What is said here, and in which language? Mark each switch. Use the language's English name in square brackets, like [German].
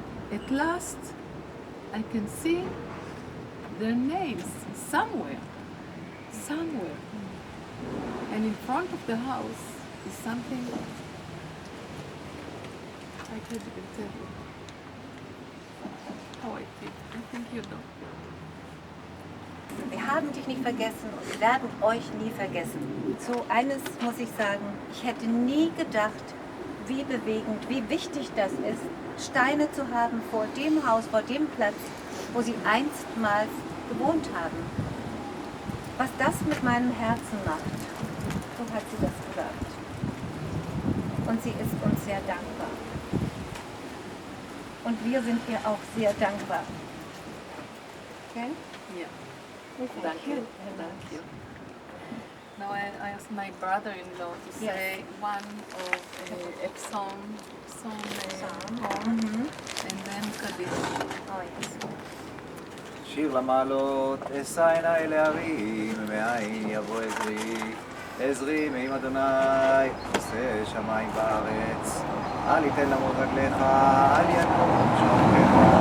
[English] At last, I can see their names somewhere. And in front of the house is something I can't even tell you how I feel. I think you know. [German] Wir haben dich nicht vergessen und wir werden euch nie vergessen. So eines muss ich sagen, ich hätte nie gedacht, wie bewegend, wie wichtig das ist, Steine zu haben vor dem Haus, vor dem Platz, wo sie einstmals gewohnt haben. Was das mit meinem Herzen macht, so hat sie das gesagt. Und sie ist uns sehr dankbar. Und wir sind ihr auch sehr dankbar. [English] Okay? Yeah. Thank you. Thank you. Now I asked my brother-in-law to say one of a psalm, and then Kaddish. Oh, yes. [Hebrew] שיר למעלות, אשא עיניי להרים, מאין יבוא עזרי. עזרי מעם אדוני, עושה שמיים וארץ. אל יתן למות רגליך, אל ינום שומריך.